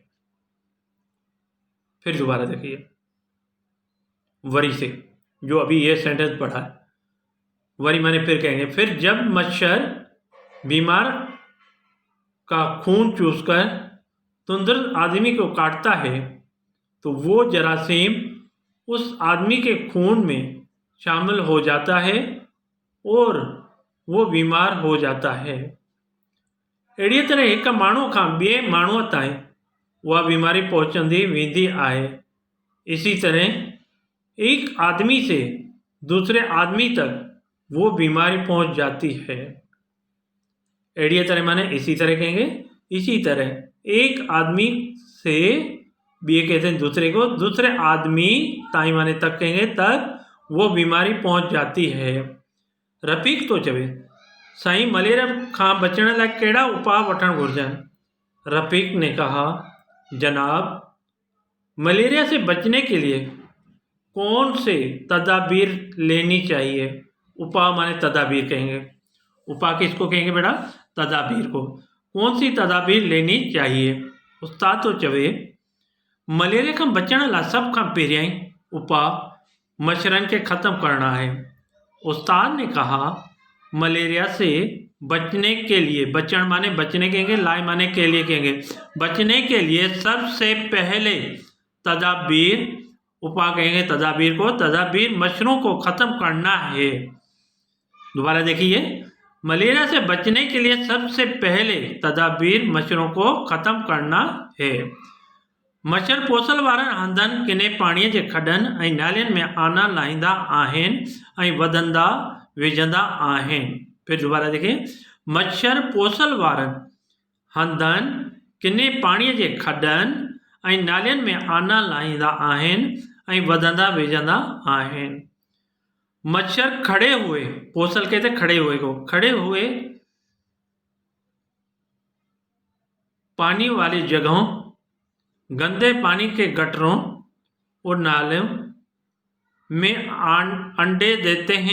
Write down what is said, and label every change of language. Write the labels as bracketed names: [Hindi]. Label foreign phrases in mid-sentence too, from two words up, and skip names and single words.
[Urdu] پھر دوبارہ دیکھیے وری سے، جو ابھی یہ سینٹینس پڑھا ہے، وری مانے پھر کہیں گے، پھر جب مچھر بیمار کا خون چوس کر تندرست آدمی کو کاٹتا ہے تو وہ جراثیم اس آدمی کے خون میں شامل ہو جاتا ہے اور وہ بیمار ہو جاتا ہے. [Sindhi] अहिड़ीअ तरह एक माण्हू खां ॿिए माण्हूअ ताईं उहा बीमारी पहुचंदी वेंदी आहे। [Urdu] اسی طرح ایک آدمی سے دوسرے آدمی تک وہ بیماری پہنچ جاتی ہے. [Sindhi] अहिड़ीअ तरह [Urdu] مانے اسی طرح کہیں گے، اسی طرح ایک آدمی سے ٻئے کہتے ہیں دوسرے کو، دوسرے آدمی تائیں مانے تک کہیں گے، تک وہ بیماری پہنچ جاتی ہے. [Sindhi] रफ़ीक तो चवे साईं मलेरिया खां बचण लाइ कहिड़ा उपाय वठण घुरिजनि। [Urdu] رفیق نے کہا جناب ملیریا سے بچنے کے لیے کون سے تدابیر لینی چاہیے. اپائے مانے تدابیر کہیں گے، اپائے کس کو کہیں گے بیٹا? تدابیر کو. کون سی تدابیر لینی چاہیے? [Sindhi] उस्ताद तो चवे मलेरिया खां बचण लाइ सभ खां पहिरियां उपाय मच्छरनि खे [Urdu] ختم کرنا ہے. استاد نے کہا ملیریا سے بچنے کے لیے، بچن مانے بچنے کہیں گے، لائے مانے کے لیے کہیں گے، بچنے کے لیے سب سے پہلے تدابیر، اپائے کہیں گے تدابیر کو، تدابیر مچھروں کو ختم کرنا ہے. دوبارہ دیکھیے، ملیریا سے بچنے کے لیے سب سے پہلے تدابیر مچھروں کو ختم کرنا ہے. [Sindhi] मच्छर पोसल वारनि हंधनि किने पाणीअ जे खॾनि ऐं नालियुनि में आना लाहींदा आहिनि ऐं वधंदा विझंदा आहिनि। [Urdu] پھر دوبارہ دیکھیں, [Sindhi] मच्छर पोसल वारनि हंधनि किने पाणीअ जे खॾनि ऐं नालियुनि में आना लाहींदा आहिनि ऐं वधंदा वेझंदा आहिनि। [Urdu] مچھر کھڑے ہوئے، پوسل کہتے کھڑے ہوئے کو، کھڑے ہوئے پانی والی جگہوں، گندے پانی کے گٹروں اور نالوں میں انڈے دیتے ہیں.